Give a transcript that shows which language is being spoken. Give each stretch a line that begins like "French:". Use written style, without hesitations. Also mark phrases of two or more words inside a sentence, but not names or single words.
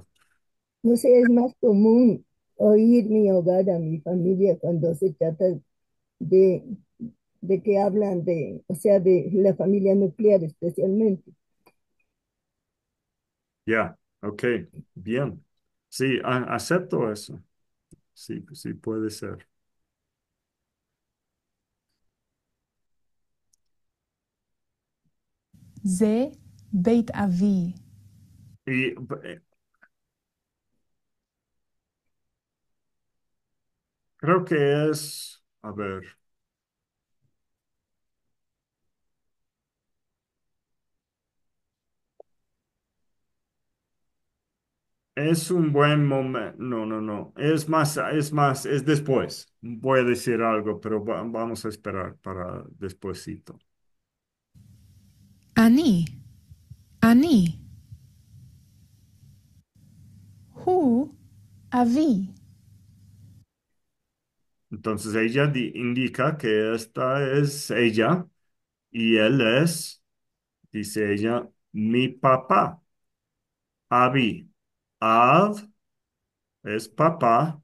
Spanish: No sé, es más común oír mi hogar a mi familia cuando se trata de, de que hablan de, o sea, de la familia nuclear especialmente. Ya, ok, bien. Sí, acepto eso. Sí, sí puede ser.
Hebrew: זה בית אבי.
Spanish: Y creo que es, a ver, es un buen momento. No, no, no. Es después. Voy a decir algo, pero vamos a esperar para despuesito.
Hebrew: אני. אני. הוא אבי.
Spanish: Entonces ella indica que esta es ella y él es, dice ella, mi papá. Abi. Av es papá.